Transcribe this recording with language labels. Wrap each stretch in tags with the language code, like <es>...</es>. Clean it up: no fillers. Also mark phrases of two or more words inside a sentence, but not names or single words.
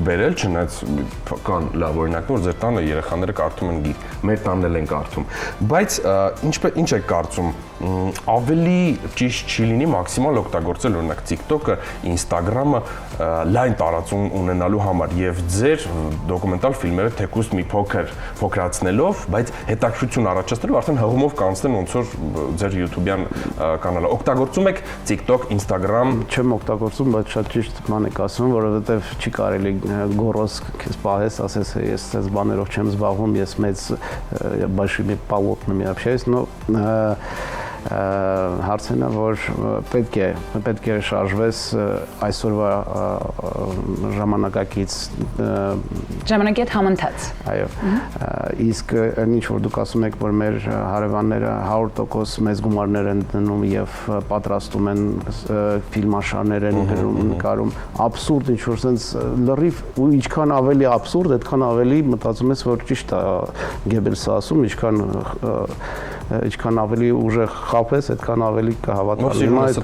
<hy>բերել, չնայած կան լավ օրինակներ, որ ձեր տանը երեխաները կարդում են գիրք, մեր տանն են կարդում։ Բայց ինչ եք կարծում, ավելի ճիշտ չի լինի մաքսիմալ օգտագործել օրինակ TikTok-ը, Instagram-ը լայն տարածում ունենալու համար եւ ձեր դոկումենտալ ֆիլմերը թեկուզ մի փոքրացնելով, բայց հետաքրքրություն առաջացնելով արդեն հղումով կանցնեն ոնց որ ձեր YouTube-յան կանալը։ Օգտագործում եք TikTok, Instagram։ Չեմ օգտագործում, բայց շատ ճիշտ բան եք ասում, որովհետեւ չի կարելի գորոս քեզ պահես, ասես ես այս բաներով չեմ զբաղվում, ես մեծ</hy> <ru>большими полотнами общаюсь, но</ru> <hy>հարցն է, որ պետք է շարժվես այսօրվա ժամանակակից ժամանակի հետ համընթաց։ Այո։ Իսկ ինչ որ դուք ասում եք, որ մեր հարևանները 100% մեծ գումարներ են դնում եւ պատրաստում են ֆիլմաշարներ են նկարում, աբսուրդ ինչ որ sense լրիվ ու ինչքան ավելի աբսուրդ, այդքան ավելի մտածում ես, որ ճիշտ է Գեբելսը ասում, ինչքան ավելի ուժեղ խափես, այդքան ավելի կհավատալու</hy>